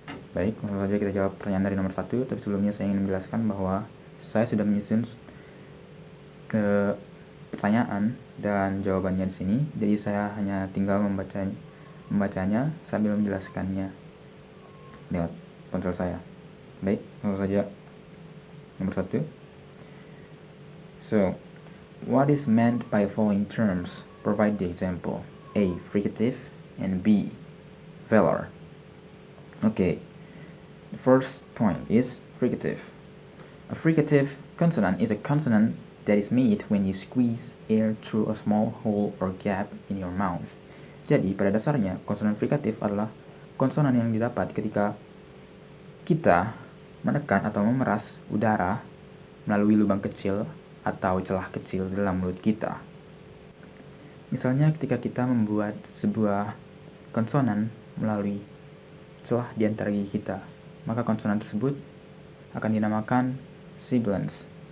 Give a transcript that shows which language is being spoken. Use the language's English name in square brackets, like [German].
[Indonesian] Baik, langsung saja kita jawab pertanyaan dari nomor 1. Tapi sebelumnya saya ingin menjelaskan bahwa saya sudah menyusun pertanyaan dan jawabannya di sini, jadi saya hanya tinggal membacanya sambil menjelaskannya lewat ponsel saya. Baik, langsung saja nomor 1. [English] So, what is meant by following terms? Provide the example. A. Fricative, and B. Velar. Okay, the first point is fricative. A fricative consonant is a consonant that is made when you squeeze air through a small hole or gap in your mouth. [Indonesian] Jadi pada dasarnya konsonan frikatif adalah konsonan yang didapat ketika kita menekan atau memeras udara melalui lubang kecil atau celah kecil dalam mulut kita. Misalnya ketika kita membuat sebuah konsonan melalui celah di antara gigi kita, maka konsonan tersebut akan dinamakan sibilants.